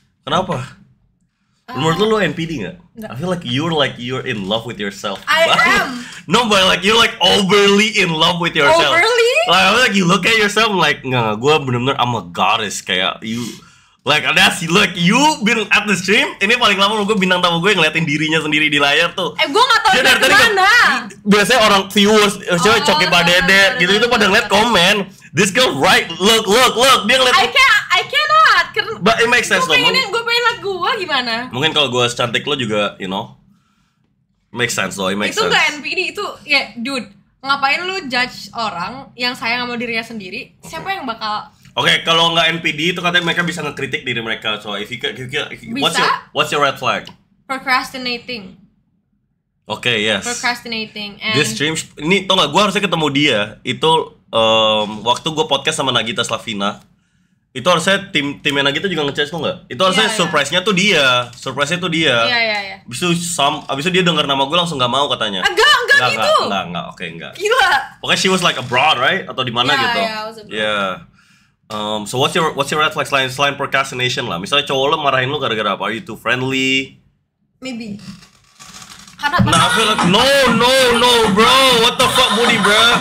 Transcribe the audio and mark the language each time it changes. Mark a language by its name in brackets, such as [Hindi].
[Indonesian] Kenapa? Menurut lo NPD nggak? [English] I feel like you're in love with yourself. I am. No, but like you're like overly in love with yourself. Overly? Like you look at yourself like [Indonesian] nggak, gue bener-bener [English] I'm a goddess kayak you. Like that's look you been at the stream. [Indonesian] Ini paling lama gue bintang tamu gue ngeliatin dirinya sendiri di layar tuh. Gue nggak tahu dari mana. Biasanya orang viewers, Coki Pak Dede gitu itu pada ngeliat komen. [English] This girl right, look, [Indonesian] dia ngeliat. [English] I cannot. But it makes sense [Indonesian] gue pengen liat gue gimana. Mungkin kalau gue secantik lo juga, [English] you know, makes sense though, it makes sense. [Indonesian] Itu gak NPD itu, ya dude. Ngapain lu judge orang yang sayang sama dirinya sendiri? Siapa yang bakal? Oke, kalau nggak NPD itu katanya mereka bisa ngekritik diri mereka. [English] So if you what's your red flag? Procrastinating. Oke, yes. Procrastinating. And this stream [Indonesian] ini tau nggak? Gue harusnya ketemu dia. Itu waktu gue podcast sama Nagita Slavina. Itu harusnya timnya Nagita juga ngechat lo nggak? Itu harusnya surprise-nya tuh dia. Surprise-nya tuh dia. Iya. Abis itu dia dengar nama gue langsung nggak mau katanya. Enggak gitu. Enggak. Oke, enggak. Gila. [English] Pokoknya she was like abroad, right? [Indonesian] Atau di mana gitu? [English] Yeah, I was abroad. Yeah. So what's your red flag [Indonesian] selain [English] procrastination lah? [Indonesian] Misalnya cowok lo marahin lo gara-gara apa? [English] Are you too friendly? Maybe. Nah, I feel like no, bro. What the fuck, Budi, bro?